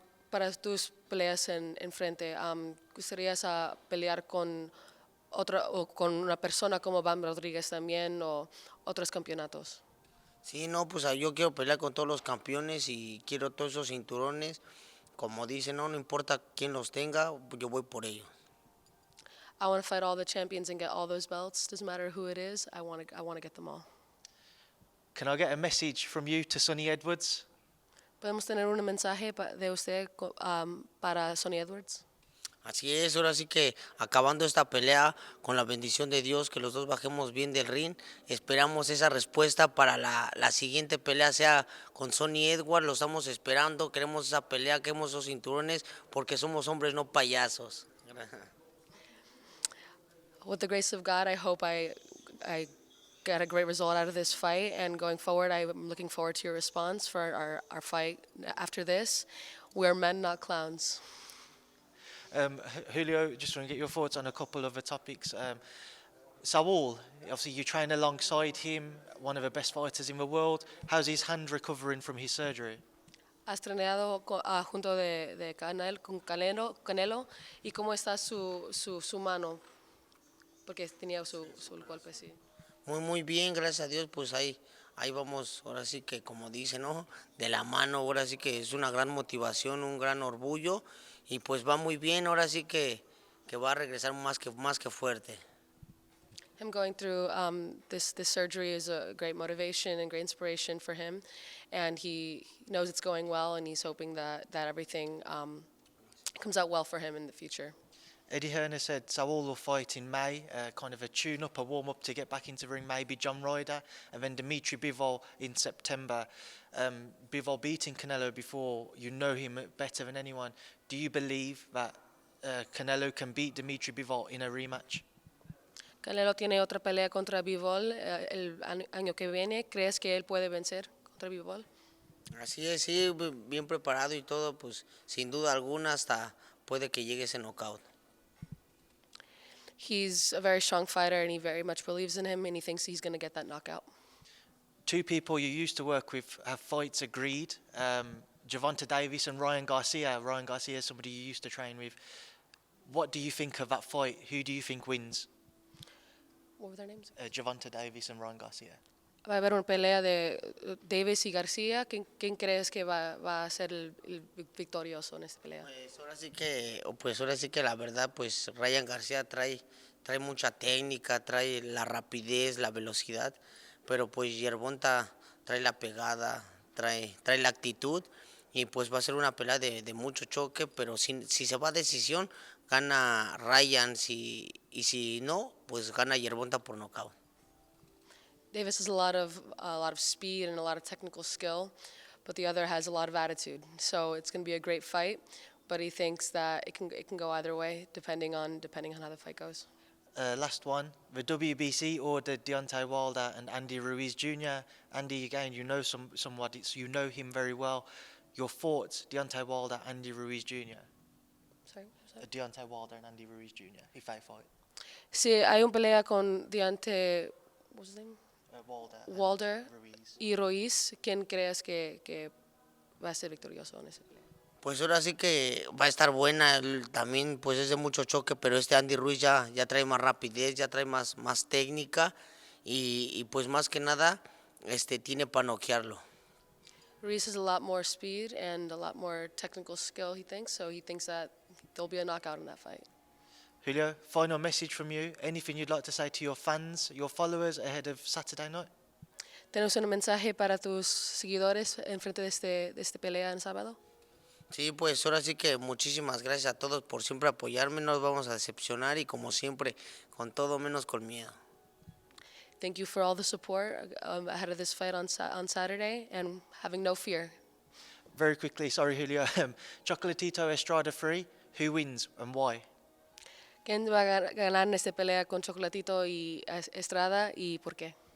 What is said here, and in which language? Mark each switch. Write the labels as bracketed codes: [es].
[es] Para tus peleas en frente, ¿gustarías pelear con una persona como Bam Rodriguez también o otros campeonatos? Sí, no, pues yo quiero pelear con todos los campeones y quiero todos esos cinturones. Como dicen, no importa quién los tenga, yo voy por ellos. [en] I want to fight all the champions and get all those belts. Doesn't matter who it is. I want to get them all. Can I get a message from you to Sonny Edwards? [es] ¿Podemos tener un mensaje de usted para Sonny Edwards? Así es, ahora sí que acabando esta pelea, con la bendición de Dios, que los dos bajemos bien del ring, esperamos esa respuesta para la siguiente pelea, sea con Sonny Edwards, lo estamos esperando, queremos esa pelea, queremos esos cinturones, porque somos hombres, no payasos. [en] With the grace of God, I hope I get a great result out of this fight, and going forward, I'm looking forward to your response for our fight after this. We're men, not clowns. Julio, just want to get your thoughts on a couple of the topics. Saul, obviously you train alongside him, one of the best fighters in the world. How's his hand recovering from his surgery? [es] Has entrenado junto de con Canelo, y cómo está su mano, porque tenía su golpe, sí. Muy bien, gracias a Dios, pues ahí vamos, ahora sí que como dicen, ¿no? De la mano, ahora sí que es una gran motivación, un gran orgullo, y pues va muy bien, ahora sí que va a regresar más que fuerte. [en] Him going through this surgery is a great motivation and great inspiration for him, and he knows it's going well, and he's hoping that everything comes out well for him in the future. Eddie Hearn said Saul will fight in May, kind of a tune-up, a warm-up to get back into the ring, maybe John Ryder, and then Dimitri Bivol in September. Bivol beating Canelo before, you know him better than anyone. Do you believe that Canelo can beat Dimitri Bivol in a rematch? [es] Canelo tiene otra pelea contra Bivol el año que viene. ¿Crees que él puede vencer contra Bivol? Así es, sí, bien preparado y todo, pues sin duda alguna hasta puede que llegue ese knockout. [en] He's a very strong fighter, and he very much believes in him, and he thinks he's going to get that knockout. Two people you used to work with have fights agreed. Gervonta Davis and Ryan Garcia. Ryan Garcia is somebody you used to train with. What do you think of that fight? Who do you think wins? What were their names? Gervonta Davis and Ryan Garcia. [es] Va a haber una pelea de Davis y Garcia. ¿Quién crees que va a ser el victorioso en esta pelea? Pues ahora sí que la verdad, pues Ryan García trae mucha técnica, trae la rapidez, la velocidad, pero pues Gervonta trae la pegada, trae la actitud y pues va a ser una pelea de mucho choque, pero si se va a decisión, gana Ryan, y si no, pues gana Gervonta por nocaut. [en] Davis has a lot of speed and a lot of technical skill, but the other has a lot of attitude. So it's going to be a great fight, but he thinks that it can go either way depending on how the fight goes. Last one, the WBC ordered Deontay Wilder and Andi Ruiz Jr. Andy, again, you know somewhat, you know him very well. Your thoughts, Deontay Wilder, Andi Ruiz Jr. Sorry, what was that? Deontay Wilder and Andi Ruiz Jr. If they fight. [es] Sí, hay un pelea con Deontay, [en] what's his name? [es] Wilder [en] Ruiz. [es] y Ruiz. ¿Quién crees que va a ser victorioso en esa pelea? Pues ahora sí que va a estar buena, también pues es de mucho choque, pero este Andy Ruiz ya trae más rapidez, ya trae más técnica y pues más que nada tiene para noquearlo. [en] Ruiz has a lot more speed and a lot more technical skill, he thinks, so he thinks that there'll be a knockout in that fight. Julio, final message from you. Anything you'd like to say to your fans, your followers ahead of Saturday night? [es] ¿Tenemos un mensaje para tus seguidores en frente de esta pelea en sábado? Sí, pues ahora sí que muchísimas gracias a todos por siempre apoyarme, no nos vamos a decepcionar y como siempre, con todo menos con miedo. [en] Thank you for all the support ahead of this fight on Saturday and having no fear. Very quickly, sorry Julio. Chocolatito Estrada 3, who wins and why? [es] ¿Quién va a ganar en esta pelea con Chocolatito y Estrada y por qué?